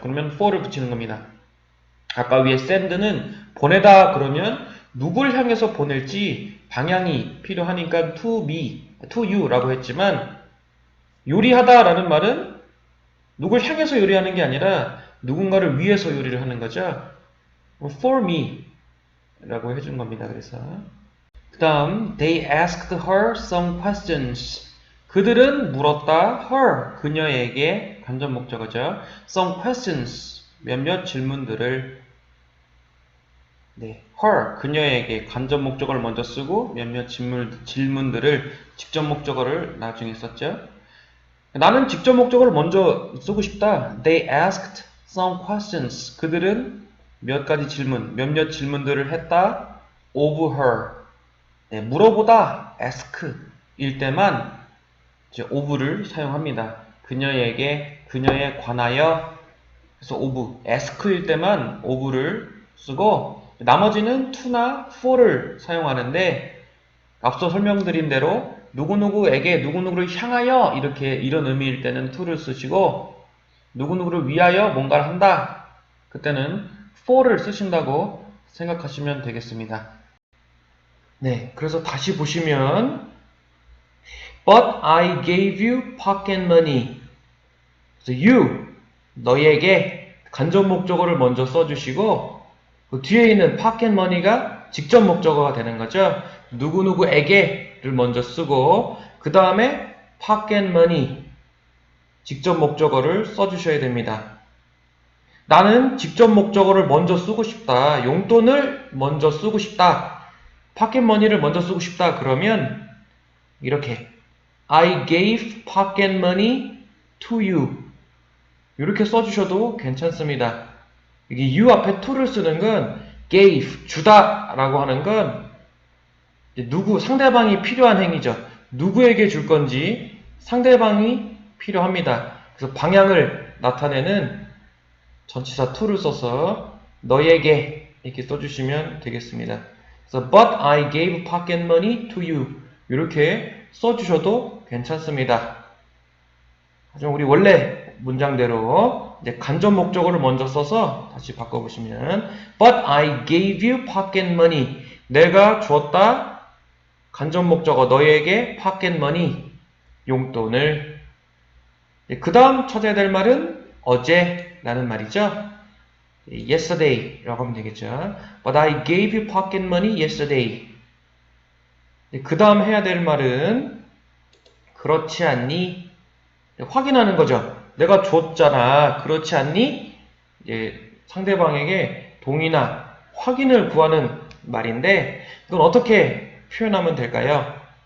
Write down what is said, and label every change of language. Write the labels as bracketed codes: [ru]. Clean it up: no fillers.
[ko] 그러면 for를 붙이는 겁니다. 아까 위에 send는 보내다 그러면 누굴 향해서 보낼지 방향이 필요하니까 [en] to me, to you [ko] 라고 했지만 요리하다 라는 말은 누굴 향해서 요리하는 게 아니라 누군가를 위해서 요리를 하는 거죠. for me 라고 해준 겁니다. 그래서 그 다음 [en] they asked her some questions. [ko] 그들은 물었다 her 그녀에게 간접 목적어죠. [en] some questions [ko] 몇몇 질문들을 네, her 그녀에게 간접 목적어를 먼저 쓰고 몇몇 질문들을 직접 목적어를 나중에 썼죠. 나는 직접 목적어를 먼저 쓰고 싶다. [en] They asked some questions. [ko] 그들은 몇 가지 질문, 몇몇 질문들을 했다. [en] of her. [ko] 네, 물어보다 ask 일 때만 이제 of를 사용합니다. 그녀에게, 그녀에 관하여 그래서 of, ask일 때만 of를 쓰고 나머지는 to나 for를 사용하는데 앞서 설명드린 대로 누구누구에게 누구누구를 향하여 이렇게 이런 의미일 때는 to를 쓰시고 누구누구를 위하여 뭔가를 한다. 그때는 for를 쓰신다고 생각하시면 되겠습니다. 네, 그래서 다시 보시면 [en] But I gave you pocket money. [ko] 그래서 you, 너에게 간접 목적어를 먼저 써주시고 그 뒤에 있는 pocket money가 직접 목적어가 되는 거죠. 누구누구에게를 먼저 쓰고 그 다음에 pocket money, 직접 목적어를 써주셔야 됩니다. 나는 직접 목적어를 먼저 쓰고 싶다. 용돈을 먼저 쓰고 싶다. pocket money를 먼저 쓰고 싶다. 그러면 이렇게 [en] I gave pocket money to you. [ko] 이렇게 써주셔도 괜찮습니다. 여기 you 앞에 to를 쓰는 건 gave, 주다 라고 하는 건 누구, 상대방이 필요한 행위죠. 누구에게 줄 건지 상대방이 필요합니다. 그래서 방향을 나타내는 전치사 to를 써서 너에게 이렇게 써주시면 되겠습니다. 그래서 [en] But I gave pocket money to you. [ko] 이렇게 써주셔도 괜찮습니다. 하지만 우리 원래 문장대로 이제 간접 목적어를 먼저 써서 다시 바꿔보시면 [en] But I gave you pocket money. [ko] 내가 주었다. 간접 목적어 너에게 pocket money. 용돈을. 그 다음 찾아야 될 말은 어제라는 말이죠. Yesterday라고 하면 되겠죠. [en] But I gave you pocket money yesterday. [ko] 그 다음 해야 될 말은 그렇지 않니? 확인하는 거죠. 내가 줬잖아. 그렇지 않니? 이제 상대방에게 동의나 확인을 구하는 말인데 이건 어떻게 표현하면 될까요?